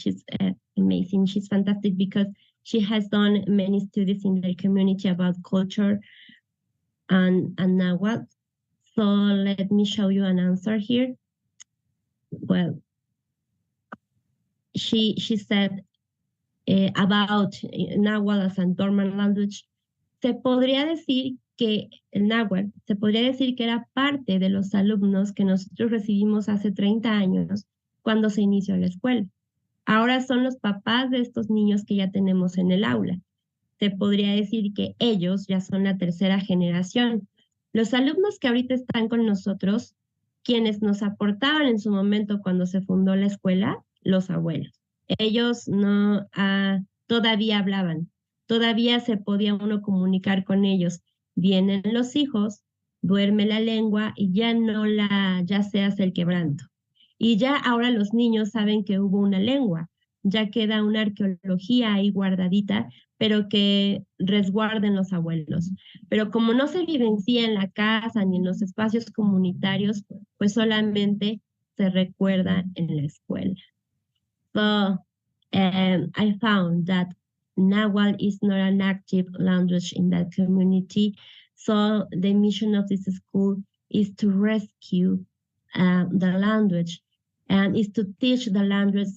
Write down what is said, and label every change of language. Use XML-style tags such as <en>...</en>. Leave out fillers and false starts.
<en>She's amazing. She's fantastic because she has done many studies in the community about culture and Nahuatl. So let me show you an answer here. Well, she said about Nahuatl as a dormant language.</en> <es>Se podría decir que el náhuatl, era parte de los alumnos que nosotros recibimos hace 30 años, cuando se inició la escuela. Ahora son los papás de estos niños que ya tenemos en el aula. Se podría decir que ellos ya son la tercera generación. Los alumnos que ahorita están con nosotros, quienes nos aportaban en su momento cuando se fundó la escuela, los abuelos. Ellos no todavía hablaban, todavía se podía uno comunicar con ellos. Vienen los hijos, duerme la lengua y ya se hace el quebranto. Y ya ahora los niños saben que hubo una lengua, ya queda una arqueología ahí guardadita, pero que resguarden los abuelos. Pero como no se vivencia en la casa ni en los espacios comunitarios, pues solamente se recuerda en la escuela.</es> <en>So I found that Nahuatl is not an active language in that community. So the mission of this school is to rescue the language and is to teach the language.</en>